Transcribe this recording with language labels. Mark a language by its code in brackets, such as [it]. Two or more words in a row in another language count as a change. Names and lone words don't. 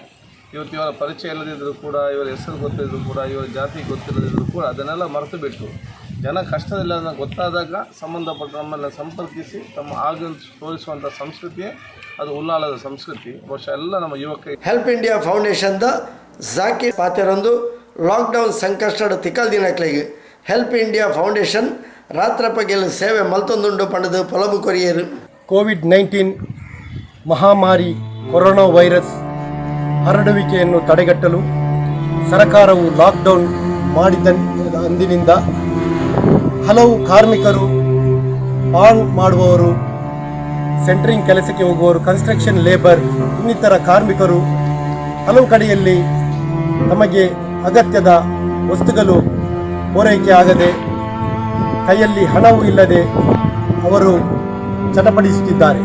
[kn] ಇವತ್ತು ಇವರ ಪರಿಚಯ ಇಲ್ಲದಿದ್ದರೂ ಕೂಡ, ಇವರ ಹೆಸರು ಗೊತ್ತಿದ್ದರೂ ಕೂಡ, ಇವರ ಜಾತಿ ಗೊತ್ತಿಲ್ಲದಿದ್ದರೂ ಕೂಡ ಅದನ್ನೆಲ್ಲ ಮರೆತು ಬಿಟ್ಟು ಜನ ಕಷ್ಟದಲ್ಲಿ ಅದನ್ನು ಗೊತ್ತಾದಾಗ ಸಂಬಂಧಪಟ್ಟ ನಮ್ಮನ್ನು ಸಂಪರ್ಕಿಸಿ ತಮ್ಮ ಆಗ ತೋರಿಸುವಂಥ ಸಂಸ್ಕೃತಿಯೇ ಅದು ಉಲ್ಲಾಲದ ಸಂಸ್ಕೃತಿ. ಬಹುಶಃ ಎಲ್ಲ ನಮ್ಮ ಯುವಕ [tcy] ಹೆಲ್ಪ್ ಇಂಡಿಯಾ ಫೌಂಡೇಶನ್ದ ಜಾಕೀರ್ ಪಾತೆರೊಂದು ಲಾಕ್ಡೌನ್ ಸಂಕಷ್ಟದ ತಿಕ್ಕಲ್ ದಿನಕ್ಲೆಗೆ ಹೆಲ್ಪ್ ಇಂಡಿಯಾ ಫೌಂಡೇಶನ್ ರಾತ್ರಪಗೆಲ್ ಸೇವೆ ಮಲ್ತೊಂದುಂಡು ಪಂಡದು ಪೊಲಬು ಕೊರಿಯರು. [kn] ಕೋವಿಡ್-19 ಮಹಾಮಾರಿ ಕೊರೋನಾ ವೈರಸ್ ಹರಡುವಿಕೆಯನ್ನು ತಡೆಗಟ್ಟಲು ಸರ್ಕಾರವು ಲಾಕ್ಡೌನ್ ಮಾಡಿದ ಅಂದಿನಿಂದ ಹಲವು ಕಾರ್ಮಿಕರು, ಪಾನ್ ಮಾಡುವವರು, ಸೆಂಟ್ರಿಂಗ್ ಕೆಲಸಕ್ಕೆ ಹೋಗುವವರು, [en] construction labour, [kn] ಇನ್ನಿತರ ಕಾರ್ಮಿಕರು ಹಲವು ಕಡೆಯಲ್ಲಿ ತಮಗೆ ಅಗತ್ಯದ ವಸ್ತುಗಳು ಪೂರೈಕೆ ಆಗದೆ, ಕೈಯಲ್ಲಿ ಹಣವೂ ಇಲ್ಲದೆ ಅವರು ಚಟಪಡಿಸುತ್ತಿದ್ದಾರೆ.